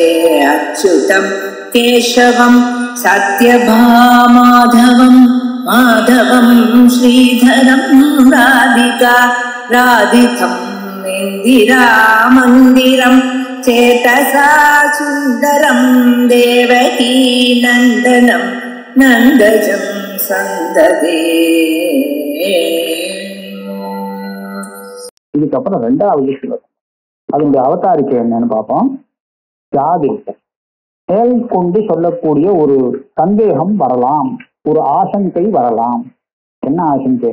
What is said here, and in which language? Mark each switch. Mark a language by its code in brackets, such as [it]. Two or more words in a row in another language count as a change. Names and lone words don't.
[sa] अच्युतं केशवं सत्यभामाधवं माधवं श्रीधरं राधिका राधितं इन्दिरामन्दिरं चेतसा सुन्दरं देवकी नन्दनं नन्दजं सन्ददे। [ta] இதுக்கப்புறம் ரெண்டாவது ஸ்லோகம், அதனுடைய அவதாரிக்கை என்னன்னு பார்ப்போம். தியாதிக்க மேற்கொண்டு சொல்லக்கூடிய ஒரு சந்தேகம் வரலாம், ஒரு ஆசங்கை வரலாம். என்ன ஆசங்கை?